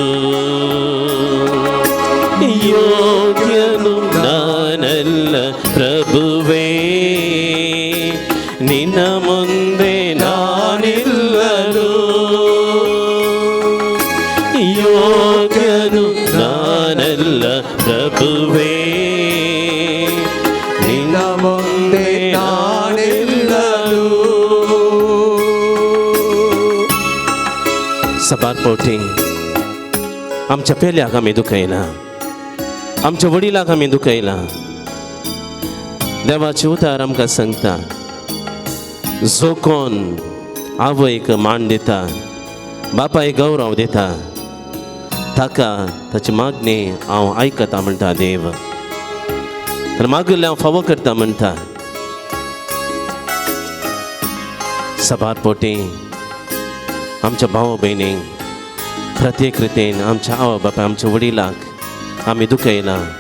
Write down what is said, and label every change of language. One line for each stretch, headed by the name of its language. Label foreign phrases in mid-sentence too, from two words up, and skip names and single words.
Kannada: ಯೋಗ್ಯನು ನಾನಲ್ಲ ಪ್ರಭುವೇ ನಿನ್ನ ಮುಂದೆ ನಾನಿಲ್ಲಲು ಯೋಗ್ಯನು ನಾನಲ್ಲ ಪ್ರಭುವೇ ನಿನ್ನ ಮುಂದೆ ನಾನಿಲ್ಲಲು
Konkani: सबारपोटी आमच्या पेल्याक आमी दुखयला आमच्या वडिलाक आमी दुखयला देवाचे उतार आमकां सांगता जो कोण आवयक मान दिता बापायक गौरव दिता ताका ताची मागणी हांव आयकता म्हणटा देव तर मागले हांव फावो करता म्हणटा सबारपोटी आमच्या भाव भयणीक प्रत्येक रितीन आमच्या आवय बापाय आमच्या वडिलाक आमी दुखयला